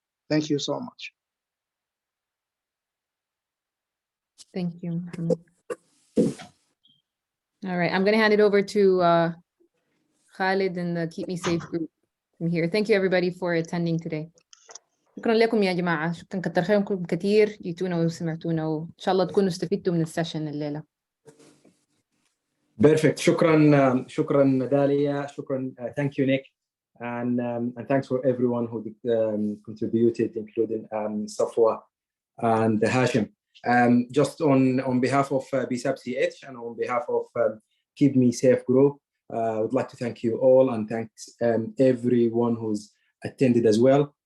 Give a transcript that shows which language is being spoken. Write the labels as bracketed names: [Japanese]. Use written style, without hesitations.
[English] Thank you so much. Thank you. All right, I'm going to hand it over to Khalid and the KeepMeSAFE group from here. Thank you everybody for attending today. [Arabic] شكرا لكم يا جماعة، شكرا كتر خيركم كتير جيتونا وسمعتونا، وإن شاء الله تكونوا استفدتوا من السيشن الليلة. بيرفكت. شكرا داليا، شكرا. [English] thank you [Arabic] نيك. [English] And thanks for everyone who contributed, including Safwa and Hashim. Just on behalf of BSAP CH and on behalf of KeepMeSAFE Group, I would like to thank you all, and thanks everyone who's attended as well.